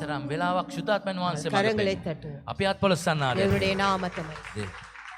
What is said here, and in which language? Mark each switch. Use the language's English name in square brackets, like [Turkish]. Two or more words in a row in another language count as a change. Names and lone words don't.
[Sinhala] මෙතරම් වෙලාවක් සුදාත්මන් වහන්සේ [Tamil] கரங்களை தட்டுவோம் [Sinhala] අපි අත්පොලස්සන්නාද [Tamil] தேவனுடைய நாமத்தை